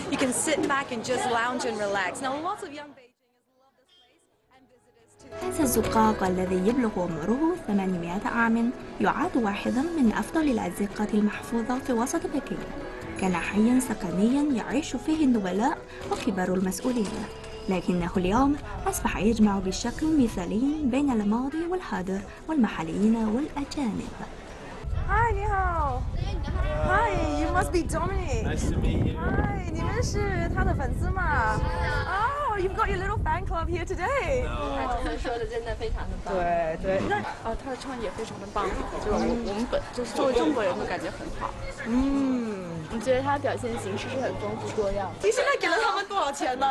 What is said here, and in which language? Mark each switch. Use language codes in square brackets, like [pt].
[en] You can sit back and just lounge and relax. Now, lots of young Beijingers love this place, and visitors too. [ar] هذا الزقاق الذي يبلغ عمره 800 عام يعد واحدا من أفضل الأزقة المحفوظة في وسط بكين. كان حياً سكنياً يعيش فيه النبلاء وكبار المسؤولين، لكنه اليوم أصبح يجمع بشكل مثالي بين الماضي والحاضر والمحليين والأجانب. [en] Hi, ni hao. Hi, you must be Dominic. Nice to meet you. Hi, [zh] 你们是他的粉丝吗? [en] Oh, you've got your little fan club here today. [zh] 他说的真的非常的棒。对对，那他的创意也非常的棒，就是我们就是作为中国人都感觉很好。我觉得他表现形式是很丰富多样。你现在给了他们多少钱呢？